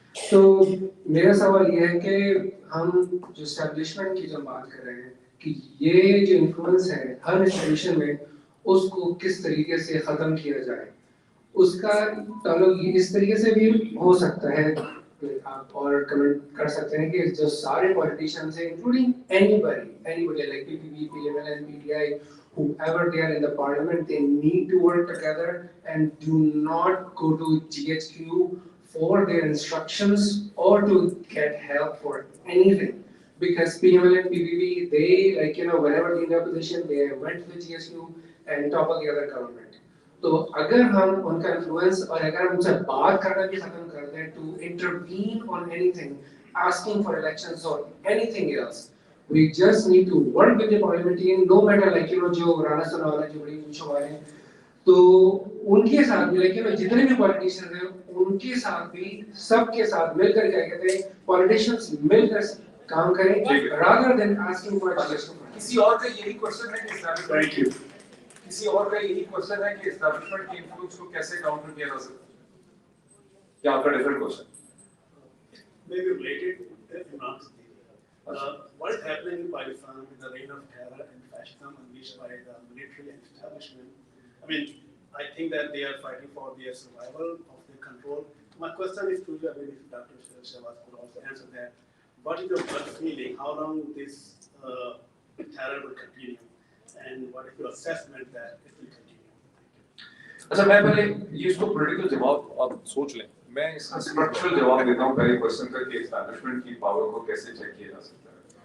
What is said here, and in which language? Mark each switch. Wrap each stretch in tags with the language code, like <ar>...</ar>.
<hi>तो मेरा सवाल ये है कि हम जो एस्टेब्लिशमेंट की जो बात कर रहे हैं कि ये जो इन्फ्लुएंस है हर इंस्टीट्यूशन में उसको किस तरीके से ख़त्म किया जाए, उसका ताल्लुक इस तरीके से भी हो सकता है। आप और कमेंट कर सकते हैं कि जो सारे पॉलिटिशियंस हैं including</hi> <en>anybody like PPP, PML, PTI, whoever they are in the parliament, they need to work together and do not go to GHQ for their instructions or to get help for anything. Because PML and PPP, they whenever they're in their position, they went to the GSU and topple the other government.</en> <hi>तो अगर हम उनका influence और अगर हम उनसे बात करना भी खत्म कर दें</hi> <en>to intervene on anything, asking for elections or anything else, we just need to work with the parliamentarian, no matter</en> <hi>जो राणा सनवाला जो बड़ी ऊंचो वाले, तो उनके साथ भी जितने भी पॉलिटिशियंस हैं उनके साथ भी सबके साथ मिलकर क्या कहते हैं पॉलिटिशियंस मिलकर काम करें</hi> <en>rather than asking for</en> <hi>किसी और का यही क्वेश्चन है कि किसी और का यही क्वेश्चन है कि एस्टैब्लिशमेंट के इन्फ्लुएंस को कैसे काउंटर किया जा सकता है? क्या आपका different question?</hi> <en>Maybe related to Imran's what is happening in Pakistan with the reign of terror and fascism unleashed by the military and establishment? I mean, I think that they are fighting for their survival of their control. My question is to you, I mean, if Dr. Shahbaz could also answer that. What is your gut feeling? How long this terror will continue? And what is your assessment that it will continue?</en> <hi>अच्छा, मैं पहले ये इसको political जवाब आप सोच लें, मैं इसका स्ट्रक्चरल जवाब देता हूँ पहले क्वेश्चन का कि एस्टैब्लिशमेंट की पावर को कैसे चेक किया जा सकता है।</hi>